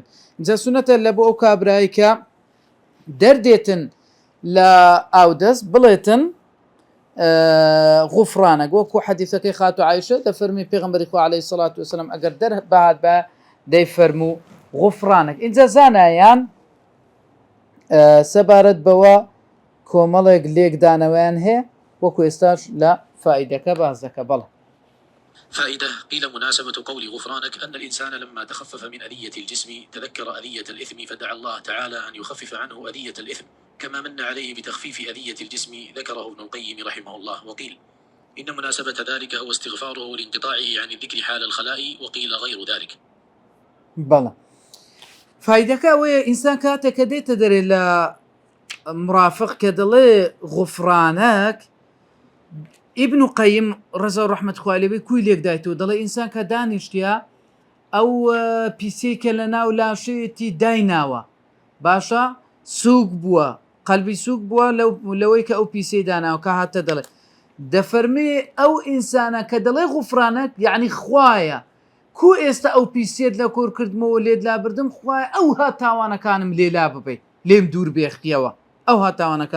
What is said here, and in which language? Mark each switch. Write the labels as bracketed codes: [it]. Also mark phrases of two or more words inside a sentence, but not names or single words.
[ckb] اینجا سونەتە لە بۆ ئەو کابرایی کە دەردێتن لە ئاودەست بڵێتن غوفرانەک، وەکو حەدیثەکەی خاتو عایشە دەفەرمی پێغەمبەری خوا [ar] عەلەیهی سەڵات وەسەلام [ckb] ئەگەر دەربهات بە دەیفەرموو غوفرانەک. اینجا زانایان سەبارەت بەوە کۆمەڵێک لێکدانەوەیان هەیە، وەکو ئێستاش لە فائیدەکە باز دەکە. بەڵێ [ar] فائدة. قيل مناسبة قول غفرانك أن الإنسان لما تخفف من أذية الجسم تذكر أذية الإثم فدعا الله تعالى أن يخفف عنه أذية الإثم، كما من عليه بتخفيف أذية الجسم، ذكره ابن القيم رحمه الله. وقيل إن مناسبة ذلك هو استغفاره لانقطاعه عن الذكر حال الخلاء، وقيل غير ذلك. [ckb] بەڵێ فائیدەکە ئەوەیە ئینسان کاتێککە دێتە دەرێ لە مرافق کە دەڵێ غوفرانەک، ئیبن قەیم ڕەزا و ڕەحمەت خوای لێبێ کوی لێکدایتەوە، دەڵێ ئینسان کە دانیشتیا ئەو پیسەیکە لە ناو لاشەیەتی دایناوە باشە سووک بووە، قەلبی سووک بووە لەوەی کە ئەو پیسەی داناوە، کە هاتە دەڵێ دەفەرمێ ئەو ئینسانە کە دەڵێ غوفرانەک یعنی خوایە کو ئێستا ئەو پیسێت لە کۆر کردمەوە لێت لا بردم، خوایە ئەو هاتاوانەکانم لێلا ببێ، لێم دوور بێختیەوە ئەو هاتاوانەکان.